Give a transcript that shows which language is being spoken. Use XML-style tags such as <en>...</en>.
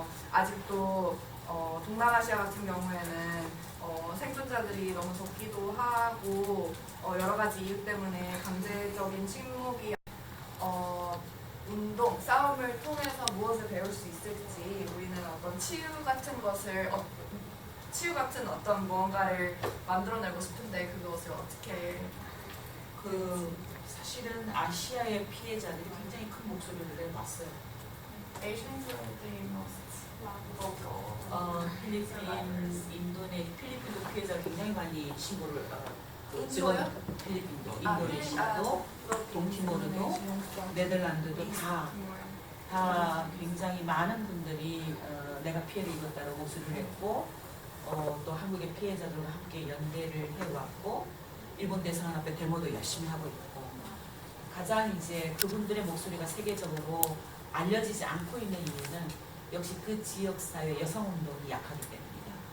<ko>아직도 동남아시아 같은 경우에는 생존자들이 너무 적기도 하고 여러 가지 이유 때문에 강제적인 침묵이 운동, 싸움을 통해서 무엇을 배울 수 있을지 우리는 어떤 치유 같은 어떤 무언가를 만들어내고 싶은데 그것을 어떻게 사실은 아시아의 피해자들이 굉장히 큰 목소리를 내놨어요.</ko> <en>Asians are the most vocal.</en> <ko>필리핀도 피해자 굉장히 많이 신고를 인도요? 필리핀도, 인도네시아도, 동티모르도, 네덜란드도 다 굉장히 많은 분들이 내가 피해를 입었다고 호소를 했고 또 한국의 피해자들과 함께 연대를 해왔고 일본 대사관 앞에 데모도 열심히 하고 있고 가장 이제 그분들의 목소리가 세계적으로 알려지지 않고 있는 이유는 역시 그 지역 사회 여성 운동이 약하기 때문입니다.</ko>